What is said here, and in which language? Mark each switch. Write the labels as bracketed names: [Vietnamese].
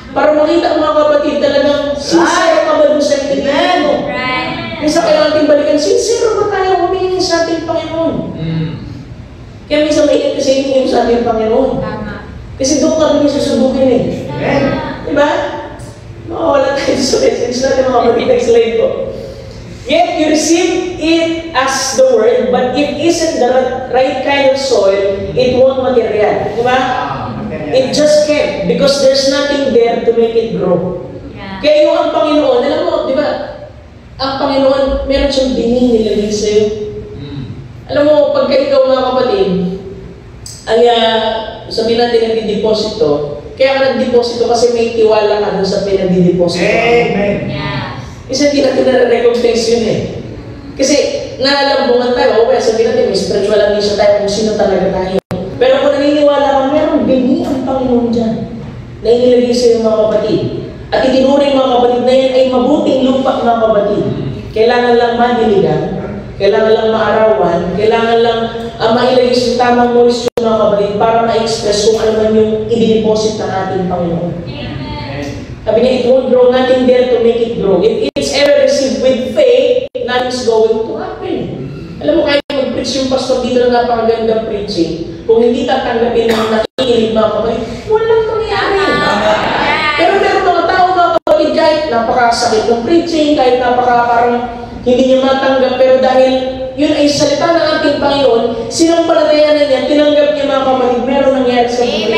[Filipino] Para makita ang mga kapatid talagang sincere ka ba doon sa intindihan mo. Minsan kailangan natin balikan, sincere ba tayo humingi sa ating Panginoon? Kaya minsan may kasi hiningi sa ating Panginoon. Tama. Kasi doon ka rin susubukin eh. Diba? Wala tayo sa message natin mga kapatid. [English] Next slide po. Yet you receive it as the word, but if it isn't the right kind of soil, it won't material. Diba? It just can't because there's nothing there to make it grow. [Filipino] Kaya yung ang Panginoon, alam mo, di ba? Ang Panginoon, meron siyang bining nilagay sa'yo. Alam mo, pagka ikaw mga kapatid, ay sabihin natin nagdi-deposito, kaya ka nag-deposito kasi may tiwala ka dun sa pinag-deposito. Amen. Isa hindi natin na-recognize yun eh. Kasi nalalabunan tayo, o kaya sabihin natin may spiritual amnesia tayo kung sino talaga tayo. Pero kung naniniwala ka, meron bini ang Panginoon dyan na inilagay sa iyo mga kapatid. At itinuring mga kapatid na yan ay mabuting lupa mga kapatid. Kailangan lang madiligan, kailangan lang maarawan, kailangan lang mailagay sa tamang moisture mga kapatid para ma-express kung ano man yung i-deposit ng ating Panginoon. Sabi niya, [English] it won't grow, nothing there to make it grow. If it's ever received with faith, nothing's going to happen. [Filipino] Alam mo, kaya mag-preach yung pastor dito na napakagandang preaching. Kung hindi tatanggapin ng nakikinig mga kapatid, walang mangyayari. Pero meron mga tao mga kapatid, kahit napakasakit ng preaching, kahit parang hindi niya matanggap, pero dahil yun ay salita ng ating Panginoon, sinampalatayanan niya, tinanggap niya mga kapatid, meron nangyari sa buhay.